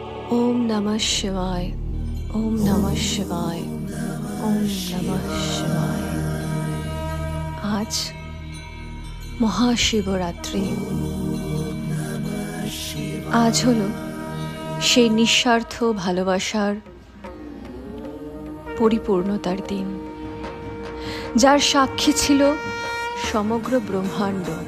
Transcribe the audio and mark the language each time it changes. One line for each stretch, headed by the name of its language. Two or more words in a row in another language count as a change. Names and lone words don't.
Sanskrit: ওম নমঃ শিবায়, ওম নমঃ শিবায়, ওম নমঃ শিবায়।
Bangla: আজ মহাশিবরাত্রি। আজ হলো সেই নিঃস্বার্থ ভালোবাসার পরিপূর্ণতার দিন, যার সাক্ষী ছিল সমগ্র ব্রহ্মাণ্ড।